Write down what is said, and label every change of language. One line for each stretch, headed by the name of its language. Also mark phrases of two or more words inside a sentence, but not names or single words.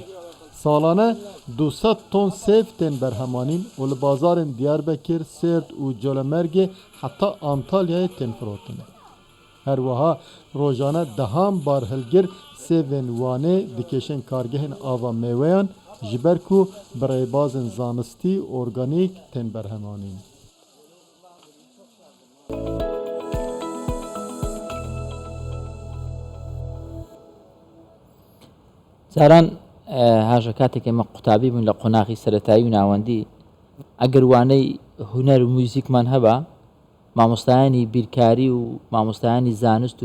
Kurdish: Salane 200 ton sêv tên berhemanîn û li bazarên Diyarbekir, Sêrt û Colemergê heta Antalyayê tên firotin. Her wiha rojane dehan bar hilgir sêvên Wanê dikêşin kargehên ava mêweyan ji ber ku bi rêbazên zanistî organîk tên berhemanîn.
Central Kurdish: جاران هاژە کاتێک ئێمە قوتابی بوون لە قۆناغی سەرەتایی و ناوەندی ئەگەر وانەی هونەر و موزیکمان هەبە مامۆستایانی بیرکاری و مامۆستایانی زانست و